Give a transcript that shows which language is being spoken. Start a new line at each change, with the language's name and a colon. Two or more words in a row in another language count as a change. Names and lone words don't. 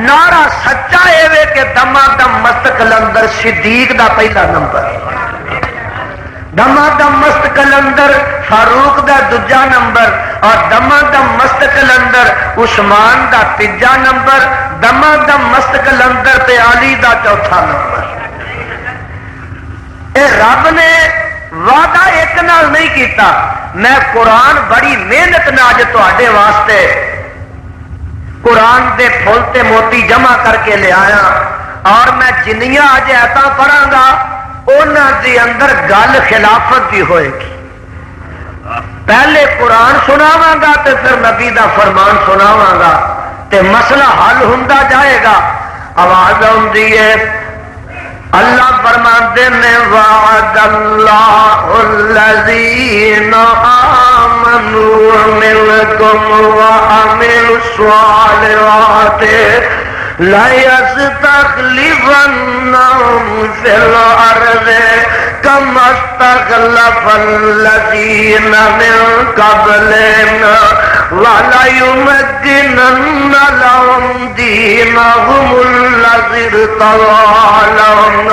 Punjabi: نعرہ سچا اے کہ دما دم مست کلندر صدیق دا پہلا نمبر، دما دم مست کلندر فاروق دا دوجا نمبر، اور دما دم مست کلندر عثمان دا تیجا نمبر، دما دم مست کلندر تے علی دا چوتھا نمبر. اے رب نے وعدہ ایک نال نہیں کیتا. میں قرآن بڑی محنت نال تواڈے واسطے قرآن دے پھول تے موتی جمع کر کے لے آیا، اور میں جنیاں اج ایتاں پڑھاں گا انہاں دے اندر گل خلافت دی ہوئے گی. پہلے قرآن سناواں گا تے پھر نبی دا فرمان سناواں گا تے مسئلہ حل ہوندا جائے گا. آواز آندی ہے اللہ فرماتے نے
Arabic: وعد اللہ الذین آمنوا منکم وعملوا الصالحات لَيَسْتَخْلِفَنَّهُمْ فِي الْأَرْضِ كَمَا اسْتَخْلَفَ الَّذِينَ مِنْ قَبْلِهِمْ وَلَيُمَكِّنَنَّ لَهُمْ دِينَهُمُ الَّذِي ارْتَضَىٰ لَهُمْ